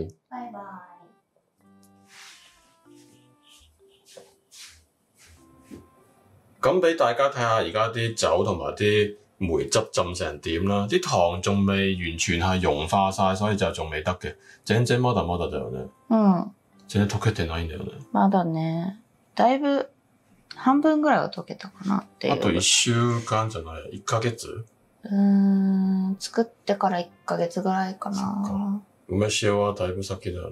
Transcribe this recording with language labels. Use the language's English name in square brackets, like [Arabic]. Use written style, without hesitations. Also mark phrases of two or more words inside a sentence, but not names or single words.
[Cantonese] 拜拜。咁俾大家睇下而家啲酒同埋啲梅汁浸成點啦，啲糖仲未完全係溶化晒，所以就仲未得嘅。 [Japanese] 全然まだまだだよね。全然溶けてないんだよね。まだね。だいぶ半分ぐらいは溶けたかなっていう。あと1週間じゃない、1ヶ月？作ってから1ヶ月ぐらいかな。梅酒はだいぶ先だよね。